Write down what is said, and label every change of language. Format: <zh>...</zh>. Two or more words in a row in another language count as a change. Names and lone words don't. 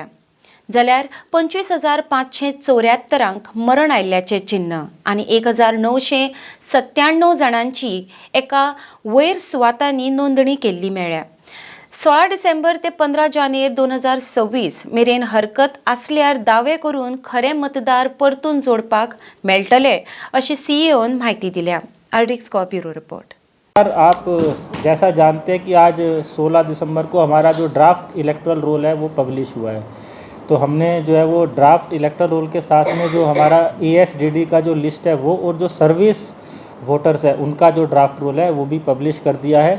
<kok>जाल्यार 25,574 मरण आयिल्ल्याचें चिन्ह आनी 1,997 जाणांची एका वयर सुवातांनी नोंदणी केल्ली मेळ्ळ्या. 16 डिसेंबर ते 15 जानेर 2026 मेरेन हरकत आसल्यार दावे करून खरे मतदार परतून जोडपाक मेळटले अशी सीईओन म्हायती दिल्या. आर्टिक्स ब्यूरो रिपोर्ट.</kok> <hi>आप जैसा जानते हैं कि आज 16 दिसंबर को हमारा जो</hi> <en>draft electoral roll</en> <hi>है वो पब्लिश हुआ है. तो हमने जो है वो</hi> <en>draft electoral roll</en> <hi>के साथ में जो हमारा ASDD का जो लिस्ट है वो और जो</hi> <en>service voters</en> <hi>है उनका जो</hi> <en>draft roll</en> <hi>है वो भी पब्लिश कर दिया है.</hi>